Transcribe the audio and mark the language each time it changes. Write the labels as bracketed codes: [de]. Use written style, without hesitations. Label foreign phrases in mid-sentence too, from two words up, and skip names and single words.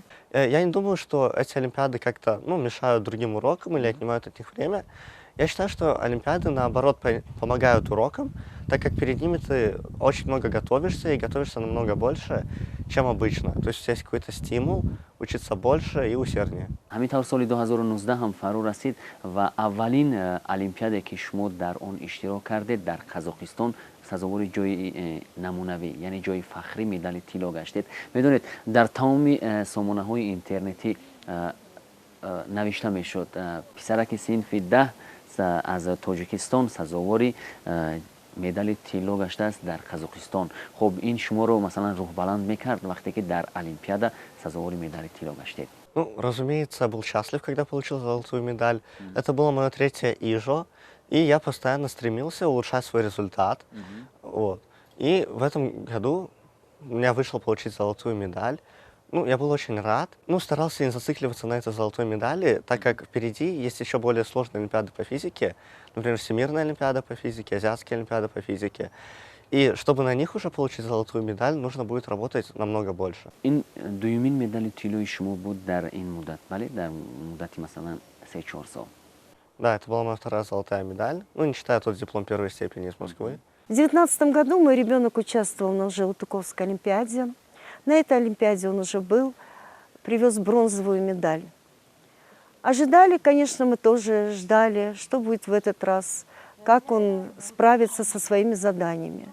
[ru] Я не думаю, что эти Олимпиады как-то мешают другим урокам или отнимают от них время. Я считаю, что Олимпиады, наоборот, помогают урокам, так как перед ними ты очень много готовишься и готовишься намного больше, чем обычно. То есть у тебя есть какой-то стимул учиться больше и усерднее. [tg] Ҳамин тавр соли 2019 ҳам фаро расид ва аввалин олимпиаде ки шумо дар он иштирок кардед дар Қазоқистон сазовори ҷойи намунавӣ яъне ҷойи фахрӣ медали тилло гаштед. Медонед дар тамоми сомонаҳои интернетӣ навишта мешуд писараки синфи 10 аз Тоҷикистон сазовори медали тилло гаштааст дар Қазоқистон. Хуб ин шуморо масалан рӯҳ баланд мекард вақте ки дар олимпиадаҳо сазовори медали тилло гаштед? [ru] Разумеется, я был счастлив, когда получил золотую медаль. Это было мое 3-е ИЖО, и я постоянно стремился улучшать свой результат. Вот. И в этом году у меня вышло получить золотую медаль. Я был очень рад. Старался не зацикливаться на этой золотой медали, так как впереди есть еще более сложные олимпиады по физике. Например, Всемирная олимпиада по физике, Азиатская олимпиада по физике. И чтобы на них уже получить золотую медаль, нужно будет работать намного больше. [tg] Ин дуюмин медали тиллои шумо буд дар ин муддат, бале? Дар муддате масалан 3-4 сол. [ru] Да, это была моя 2-я золотая медаль. Не считая тот диплом 1-й степени из Москвы. В 2019 году мой ребенок участвовал на Желтыковской олимпиаде. На этой олимпиаде он уже был, привез бронзовую медаль. Ожидали, конечно, мы тоже ждали, что будет в этот раз, как он справится со своими заданиями.